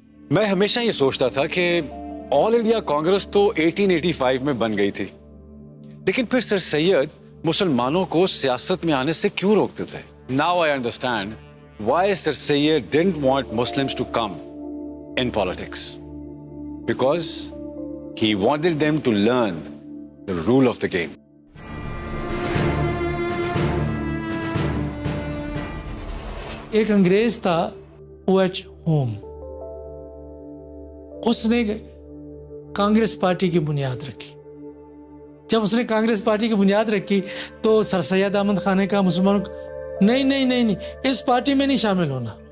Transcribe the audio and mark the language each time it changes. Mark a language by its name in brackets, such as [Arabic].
[Urdu] میں ہمیشہ یہ سوچتا تھا کہ آل انڈیا کانگریس تو 1885 میں بن گئی تھی، لیکن پھر سر سید مسلمانوں کو سیاست میں آنے سے کیوں روکتے تھے. [English] Now I understand why sir Syed didn't want Muslims to come in politics. Because he wanted them to learn the rule of the game. [Urdu] ایک انگریز تھا OH ہوم، اس نے کانگریس پارٹی کی بنیاد رکھی. جب اس نے کانگریس پارٹی کی بنیاد رکھی تو سر سید احمد خان نے کہا مسلمانوں کو نہیں اس پارٹی میں نہیں شامل ہونا.